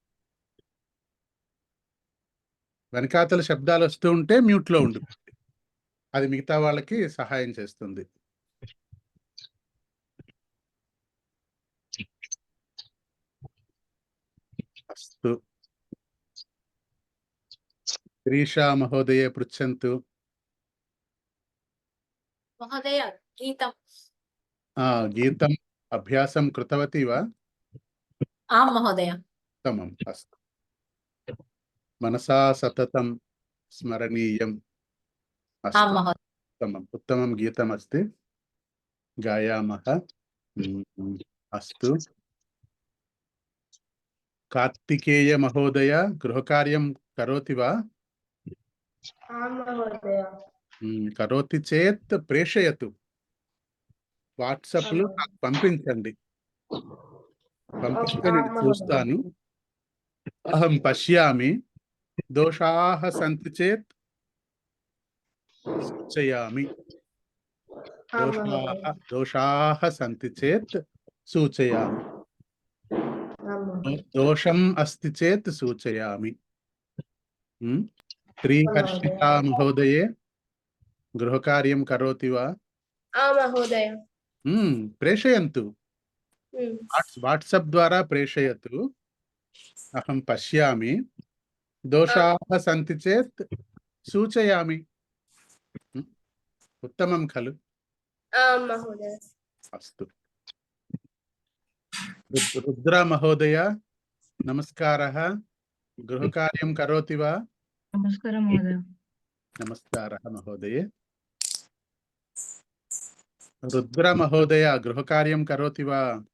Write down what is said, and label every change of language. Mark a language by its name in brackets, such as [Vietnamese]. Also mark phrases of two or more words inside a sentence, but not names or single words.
[Telugu] వెనకాతల శబ్దాలు వస్తూ ఉంటే మ్యూట్ లో ఉండు, అది మిగతా వాళ్ళకి సహాయం చేస్తుంది. [Sanskrit] అస్తు. శ్రీషా మహోదయ పృచ్చంతు. महोदय गीतम्। గీతం అభ్యాసం కృతవతి వా? आम् महोदय। उत्तमम्। अस्तु, मनसा सततं स्मरणीयम्। आम् महोदय। उत्तमम्, उत्तमं गीतमस्ति, गायामः। अस्तु। कार्तिकेय महोदय गृहकार्यं करोति वा? आम् महोदय। करोति चेत् प्रेषयतु, [Telugu] వాట్సాప్ లో నాకు పంపించండి. పంపిస్తే నేను చూస్తాను. [Sanskrit] అహం పశ్యామి, దోషాః సంతి చేత్ సూచయామి. దోషాః సంతి చేత్ సూచయామి. దోషం అస్తి చేత్ సూచయామి. శ్రీహర్షితా మహోదయే గృహకార్యం కరోతి వా? आम् महोदय। ప్రేషయంతు, వాట్సాప్ ద్వారా ప్రేషయతు. అహం పశ్యామి, దోషాః సంతి చేత్ సూచయామి. ఉత్తమం ఖలు? आम् महोदय। అస్తు. రుద్ర మహోదయ నమస్కారः, గృహకార్యం కరోతి వా? నమస్కారం మహోదయ। నమస్కారः మహోదయే. రుద్ర మహోదయ గృహకార్యం కరోతి వా?